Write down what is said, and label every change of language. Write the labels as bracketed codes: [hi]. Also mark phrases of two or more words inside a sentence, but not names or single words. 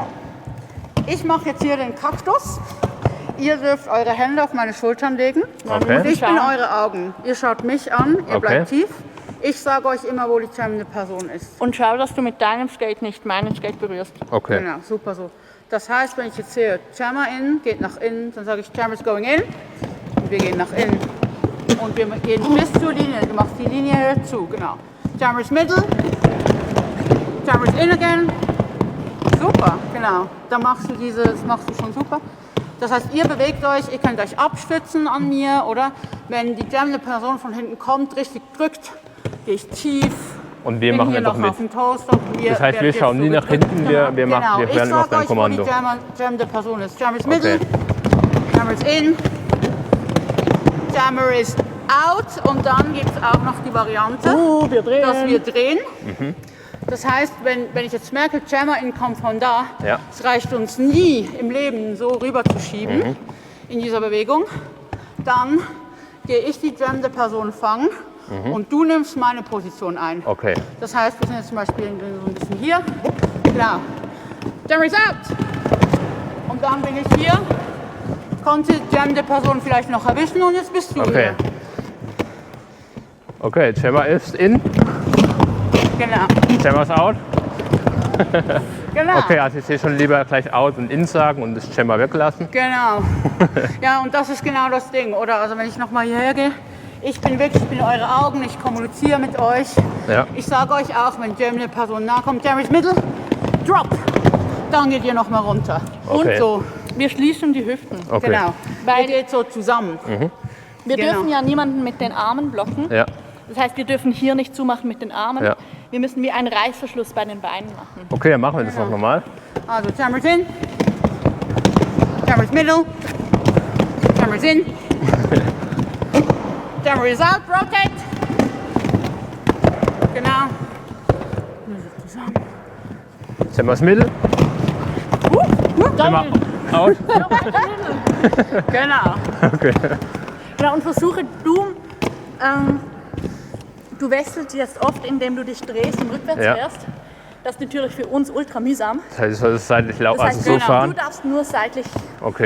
[de] Ich mache jetzt hier den Kaktus. Ihr dürft eure Hände auf meine Schultern legen. Okay. Und ich bin eure Augen. Ihr schaut mich an, ihr Okay. bleibt tief. Ich sage euch immer, wo die jammende Person ist. Und schau, dass du mit deinem Skate nicht meinen Skate berührst. Okay. Genau, super so. Das heißt, wenn ich jetzt sehe, Jammer in, geht nach innen, dann sage ich, [en] Jammer is going in. [de] Und wir gehen nach innen. Und wir gehen bis zur Linie. Du machst die Linie zu, genau. [en] Jammer is middle. Jammer is in again. [de] Super, genau. Dann machst du das machst du schon super. Das heißt, ihr bewegt euch, ihr könnt euch abstützen an mir, oder? Wenn die jammende Person von hinten kommt, richtig drückt, gehe ich tief. Und wir bin machen hier einfach noch mit. auf dem Toast und wir Das heißt, wir werden schauen jetzt nie nach gedrückt. hinten, wir werden ich auf sag dein euch, Kommando. wo die jammende Person ist. [en] Jammer is middle, [de] Okay. [en] Jammer is in, Jammer is out [de] und dann gibt es auch noch die Variante, dass wir drehen. Das heißt, wenn ich jetzt merke, Jammer in kommt von da, Ja. es reicht uns nie im Leben so rüber zu schieben in dieser Bewegung, dann gehe ich die jammende Person fangen und du nimmst meine Position ein. Okay. Das heißt, wir sind jetzt zum Beispiel so ein bisschen hier. Genau. [en] Jammer is out. [de] Und dann bin ich hier. Konnte jammende Person vielleicht noch erwischen und jetzt bist du Okay. hier. Okay, Jammer ist in, Genau. Jammer ist out. Genau. Okay, also ich sehe schon lieber gleich out und in sagen und das Jammer weglassen. Genau. Ja, und das ist genau das Ding, oder? Also wenn ich nochmal hierher gehe, ich bin eure Augen, ich kommuniziere mit euch. Ja. Ich sage euch auch, wenn jammende Person nahe kommt, [en] Jammer is middle, drop. [de] Dann geht ihr nochmal runter. Okay. Und so. Wir schließen die Hüften. Okay. Genau. Weil- Ihr geht so zusammen. Wir Genau. dürfen ja niemanden mit den Armen blocken. Ja. Das heißt, wir dürfen hier nicht zumachen mit den Armen. Ja. Wir müssen wie einen Reißverschluss bei den Beinen machen. Okay, dann machen wir das noch nochmal. [en] Also Jammer is in, Jammer is middle, Jammer is in, Jammer is out, rotate. [de] Genau. Jammer ist middle. [en] Jammer out. [de] Genau. Okay. Genau, und versuche du wechselst jetzt oft, indem du dich drehst und rückwärts Ja. fährst. Das ist natürlich für uns ultra mühsam. Das heißt, ich soll das seitlich laufen, Das also heißt, so genau, du fahren. darfst nur seitlich Okay.